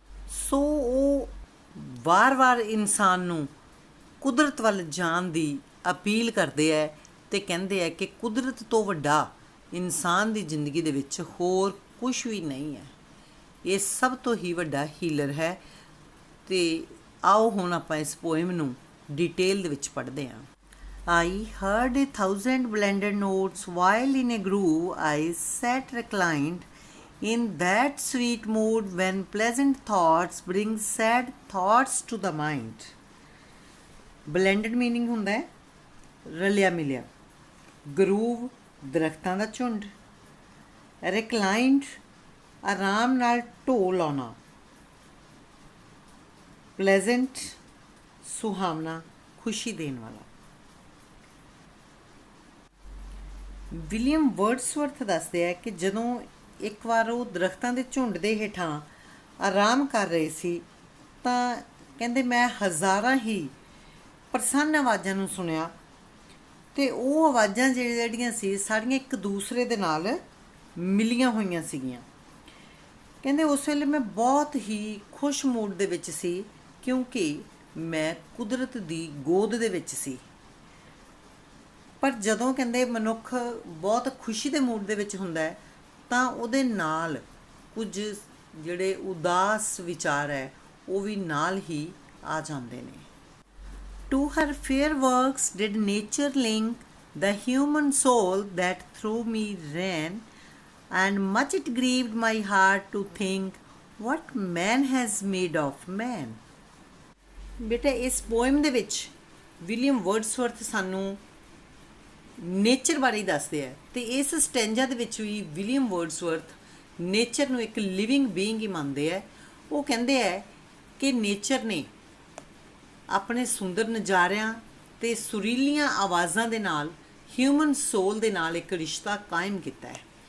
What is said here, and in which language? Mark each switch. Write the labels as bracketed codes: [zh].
[pa] ਸੋ ਉਹ ਵਾਰ-ਵਾਰ ਇਨਸਾਨ ਨੂੰ ਕੁਦਰਤ ਵੱਲ ਜਾਣ ਦੀ ਅਪੀਲ ਕਰਦੇ ਹੈ ਅਤੇ ਕਹਿੰਦੇ ਹੈ ਕਿ ਕੁਦਰਤ ਤੋਂ ਵੱਡਾ ਇਨਸਾਨ ਦੀ ਜ਼ਿੰਦਗੀ ਦੇ ਵਿੱਚ ਹੋਰ ਕੁਛ ਵੀ ਨਹੀਂ ਹੈ। ਇਹ ਸਭ ਤੋਂ ਹੀ ਵੱਡਾ ਹੀਲਰ ਹੈ। ਅਤੇ ਆਓ ਹੁਣ ਆਪਾਂ ਇਸ ਪੋਇਮ ਨੂੰ ਡਿਟੇਲ ਦੇ ਵਿੱਚ ਪੜ੍ਹਦੇ ਹਾਂ। [en] I heard 1,000 blended notes while in a groove I sat reclined in that sweet mood when pleasant thoughts bring sad thoughts to the mind. Blended meaning [pa] ਹੁੰਦਾ ਹੈ ਰਲਿਆ ਮਿਲਿਆ। ਗਰੂਵ ਦਰਖਤਾਂ ਦਾ ਝੁੰਡ। reclined ਆਰਾਮ ਨਾਲ ਢੋਅ ਲਾਉਣਾ। pleasant ਸੁਹਾਵਣਾ, ਖੁਸ਼ੀ ਦੇਣ ਵਾਲਾ। ਵਿਲੀਅਮ ਵਰਡਸਵਰਥ ਦੱਸਦੇ ਹੈ ਕਿ ਜਦੋਂ ਇੱਕ ਵਾਰ ਉਹ ਦਰਖਤਾਂ ਦੇ ਝੁੰਡ ਦੇ ਹੇਠਾਂ ਆਰਾਮ ਕਰ ਰਹੇ ਸੀ ਤਾਂ ਕਹਿੰਦੇ ਮੈਂ ਹਜ਼ਾਰਾਂ ਹੀ ਪ੍ਰਸੰਨ ਆਵਾਜ਼ਾਂ ਨੂੰ ਸੁਣਿਆ ਅਤੇ ਉਹ ਆਵਾਜ਼ਾਂ ਜਿਹੜੀਆਂ ਸੀ ਸਾਰੀਆਂ ਇੱਕ ਦੂਸਰੇ ਦੇ ਨਾਲ ਮਿਲੀਆਂ ਹੋਈਆਂ ਸੀਗੀਆਂ। ਕਹਿੰਦੇ ਉਸ ਵੇਲੇ ਮੈਂ ਬਹੁਤ ਹੀ ਖੁਸ਼ ਮੂਡ ਦੇ ਵਿੱਚ ਸੀ ਕਿਉਂਕਿ ਮੈਂ ਕੁਦਰਤ ਦੀ ਗੋਦ ਦੇ ਵਿੱਚ ਸੀ। ਪਰ ਜਦੋਂ ਕਹਿੰਦੇ ਮਨੁੱਖ ਬਹੁਤ ਖੁਸ਼ੀ ਦੇ ਮੂਡ ਦੇ ਵਿੱਚ ਹੁੰਦਾ ਹੈ ਤਾਂ ਉਹਦੇ ਨਾਲ ਕੁਝ ਜਿਹੜੇ ਉਦਾਸ ਵਿਚਾਰ ਹੈ ਉਹ ਵੀ ਨਾਲ ਹੀ ਆ ਜਾਂਦੇ ਨੇ। [en] To her fair works did nature link the human soul that through me ran, and much it grieved my heart to think what man has made of man. [pa] ਬੇਟਾ ਇਸ ਪੋਇਮ ਦੇ ਵਿੱਚ ਵਿਲੀਅਮ ਵਰਡਸਵਰਥ ਸਾਨੂੰ ਨੇਚਰ ਬਾਰੇ ਹੀ ਦੱਸਦੇ ਆ। ਤੇ ਇਸ ਸਟੈਂਜਾ ਦੇ ਵਿੱਚ ਵੀ ਵਿਲੀਅਮ ਵਰਡਸਵਰਥ ਨੇਚਰ ਨੂੰ ਇੱਕ ਲਿਵਿੰਗ ਬੀਇੰਗ ਹੀ ਮੰਨਦੇ ਆ। ਉਹ ਕਹਿੰਦੇ ਆ ਕਿ ਨੇਚਰ ਨੇ ਆਪਣੇ ਸੁੰਦਰ ਨਜ਼ਾਰਿਆਂ ਤੇ ਸੁਰੀਲੀਆਂ ਆਵਾਜ਼ਾਂ ਦੇ ਨਾਲ ਹਿਊਮਨ ਸੋਲ ਦੇ ਨਾਲ ਇੱਕ ਰਿਸ਼ਤਾ ਕਾਇਮ ਕੀਤਾ ਹੈ।